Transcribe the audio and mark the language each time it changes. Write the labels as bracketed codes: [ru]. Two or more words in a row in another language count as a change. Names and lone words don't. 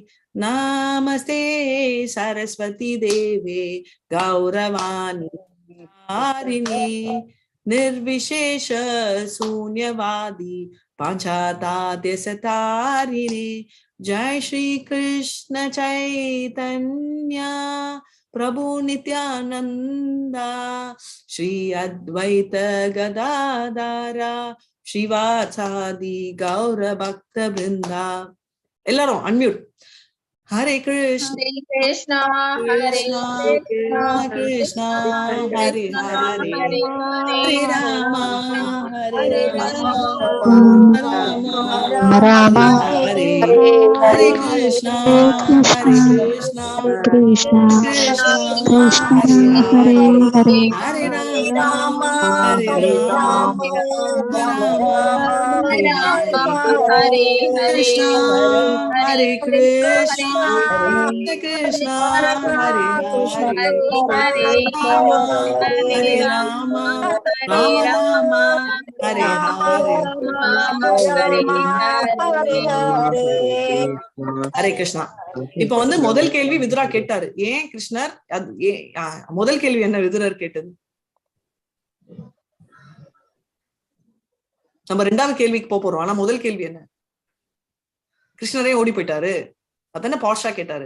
[sa] नमस्ते सरस्वती देवे गौरवाणी हारिणे निर्विशेष शून्यवादी पांचाताद्यसतारिणे. जय श्री कृष्ण चैतन्य प्रभु नित्यानंदा श्री अद्वैत गदाधरा श्रीवासादि गौर भक्त वृंदा. [ta] எல்லாரும் அன்மியூட். [sa] हरे कृष्ण कृष्णा कृष्णा कृष्णा हरे हरे हरे राम हरे राम हरे हरे कृष्णा कृष्णा कृष्णा हरे हरे हरे राम ராம ஹரே ஹரே ராம ராம ராம ராம ஹரே ராம ஹரே ஹரே கிருஷ்ணா ஹரே हरे कृष्णा ஹரே कृष्णा हरे கிருஷ்ண ஹரே ஹரே ராம ஹரே हरे राम राम राम हरे हरे हरे कृष्णा. [ta] இப்ப வந்து முதல் கேள்வி விதுரா கேட்டாரு, ஏன் கிருஷ்ணர் முதல் கேள்வி என்ன விதுரர் கேட்டது? நம்ம ரெண்டாவது கேள்விக்கு போறோம். ஆனா முதல் கேள்வி என்ன? கிருஷ்ணரே ஓடி போயிட்டாரு அதானே பாஷா கேட்டாரு.